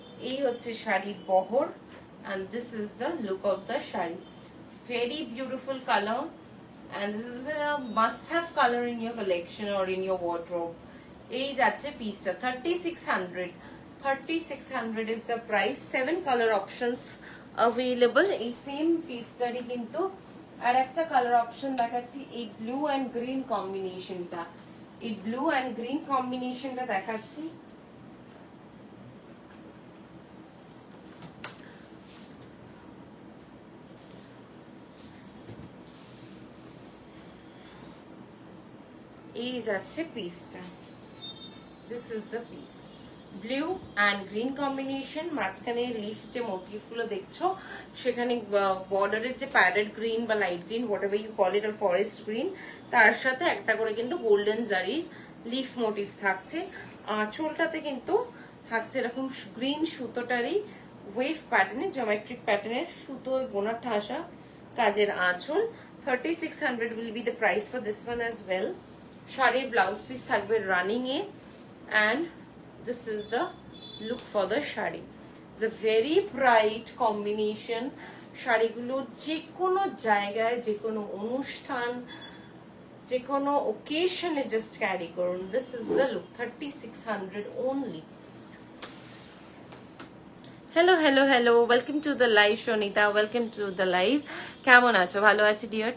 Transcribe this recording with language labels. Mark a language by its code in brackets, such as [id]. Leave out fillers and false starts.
[bn] এই হচ্ছে শাড়ির বহর, [en] and this is the look of the sari. Very beautiful color, and this is a must-have color in your collection or in your wardrobe. [bn] এই যাচ্ছে পিসটা 3600, 3600 [en] is the price। 7 color options available। [bn] এই same পিসটারই কিন্তু আর একটা কালার অপশন দেখাচ্ছি, এই blue and green কম্বিনেশনটা। এই ব্লু অ্যান্ড গ্রিন কম্বিনেশনটা দেখাচ্ছি। এই যাচ্ছে পিসটা, [en] This is the piece. [bn] Blue and green combination, মাঝখানে লিফ যে মোটিভ গুলো দেখছো সেখানে বর্ডারের যে প্যারেড গ্রিন বা light green [en] whatever you call it, [bn] আর forest green, তার সাথে একটা করে কিন্তু গোল্ডেন জারির লিফ মোটিভ থাকছে। আঁচলটাতে কিন্তু থাকছে এরকম গ্রিন সুতোটারই ওয়েভ প্যাটার্নে, জিওমেট্রিক প্যাটার্নের সুতোয় বোনা ঠাসা কাজের আঁচল। [en] 3600 will be the price for this one as well। [bn] শাড়ির ব্লাউজ পিস থাকবে running A, [en] and this is the look for the sari. It's a very bright combination। [bn] শাড়িগুলো যে কোনো জায়গায়, যে কোনো অনুষ্ঠান, যে কোনো ওকেশনে জাস্ট ক্যারি করুন। [en] This is the look, 3600 only। Hello hello hello, welcome to the live Sonita, welcome to the live. [bn] কেমন আছো? ভালো আছি [en] Dear.